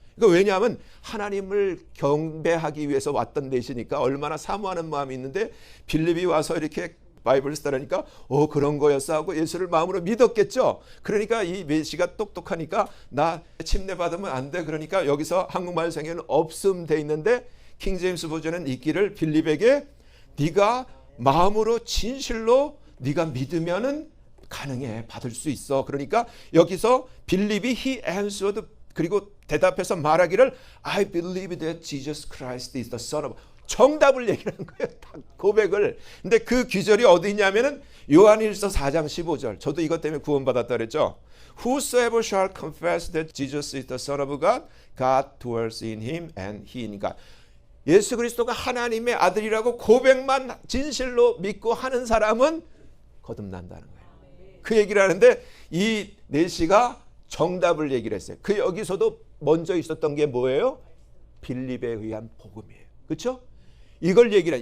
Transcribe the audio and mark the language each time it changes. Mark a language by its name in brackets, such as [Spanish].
[Korean] 그러니까 왜냐하면 하나님을 경배하기 위해서 왔던 내시니까 얼마나 사모하는 마음이 있는데 빌립이 와서 이렇게 바이블 스터디니까 그런 거였어 하고 예수를 마음으로 믿었겠죠. 그러니까 이 메시가 똑똑하니까 나 침례 받으면 안 돼. 그러니까 여기서 한국말 성경에는 없음 돼 있는데 킹제임스 버전은 있기를 빌립에게 네가 마음으로 진실로 네가 믿으면은 가능해. 받을 수 있어. 그러니까 여기서 빌립이 [English] he answered [Korean] 그리고 대답해서 말하기를 [English] I believe that Jesus Christ is the Son of [Korean] 정답을 얘기하는 거예요. 고백을. 근데 그 귀절이 어디 있냐면은 요한일서 4장 15절. 저도 이것 때문에 구원받았다 그랬죠. [English] Whosoever shall confess that Jesus is the Son of God, God dwells in him and he in God. [Korean] 예수 그리스도가 하나님의 아들이라고 고백만 진실로 믿고 하는 사람은 거듭난다는 거예요. 그 얘기를 하는데 이 내시가 정답을 얘기를 했어요. 그 여기서도 먼저 있었던 게 뭐예요? 빌립에 의한 복음이에요. 그렇죠? 이걸 얘기를 해.